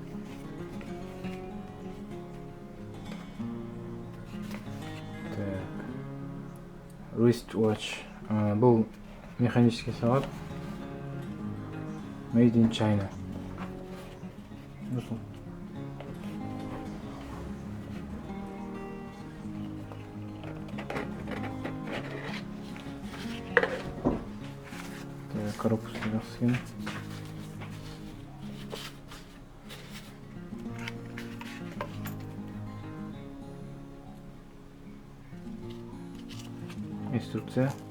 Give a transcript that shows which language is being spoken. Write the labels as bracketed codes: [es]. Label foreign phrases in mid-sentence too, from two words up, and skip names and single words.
[kk] Wristwatch. Бұл механический сағат. [en] Made in China. [kk] Коробка жақсы. Инструкция.